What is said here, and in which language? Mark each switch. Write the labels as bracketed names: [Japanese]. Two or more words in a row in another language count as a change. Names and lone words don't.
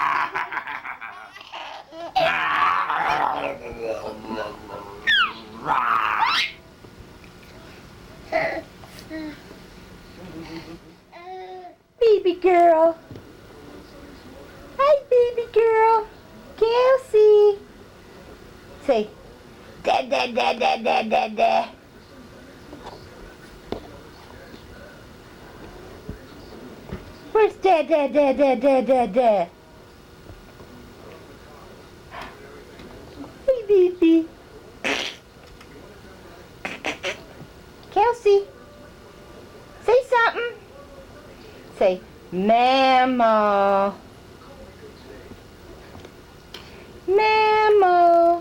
[English] Baby girl. Hi, baby girl. Kelsey. Say, da da da da da da da. Where's da da da da da da da? Hey, baby. Kelsey, say something. Say, Mama. Mama.